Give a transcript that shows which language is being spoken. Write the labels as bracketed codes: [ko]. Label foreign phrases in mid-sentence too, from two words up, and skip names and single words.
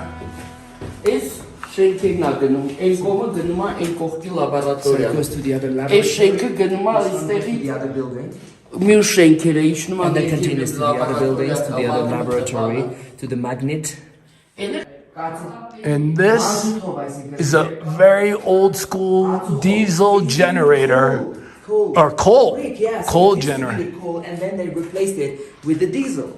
[hy] Այս շենքերն է գնում, այն կողմը գնում է այն կողքի [en] So it [hy] լաբորատորիա։ [en] goes to the other [hy] Այս [en] laboratory, [hy] շենքը գնում է այստեղի [en] the other building, [hy] մյուս շենքերը իջնում [en] and then [hy] են [en] continues to the other buildings, to the other laboratory, to the magnet. And this is a very old school diesel generator coal. Or coal. Brick, yeah. So Coal it used to be generator. the coal, and then they replaced it with the diesel.